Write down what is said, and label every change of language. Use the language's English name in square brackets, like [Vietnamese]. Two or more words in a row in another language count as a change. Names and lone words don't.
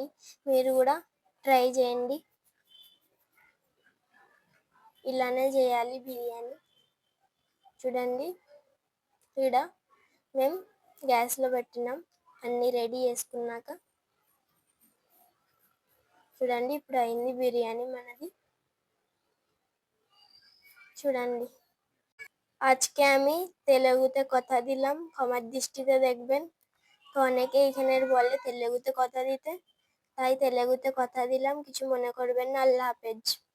[Telugu] మీరు కూడా ట్రై చేయండి. ఇలానే చేయాలి బిర్యానీ. చూడండి, ఈడ మేము గ్యాస్లో పెట్టినాం అన్నీ రెడీ చేసుకున్నాక. చూడండి, ఇప్పుడు అయింది బిర్యానీ మనది. చూడండి, [Bangla] আজকে আমি তেলেগুতে কথা দিলাম, ক্ষমার দৃষ্টিতে দেখবেন। তো অনেকে এখানে বলে তেলেগুতে কথা দিতে, তাই তেলেগুতে কথা দিলাম, কিছু মনে করবেন না। আল্লাহ হাফেজ।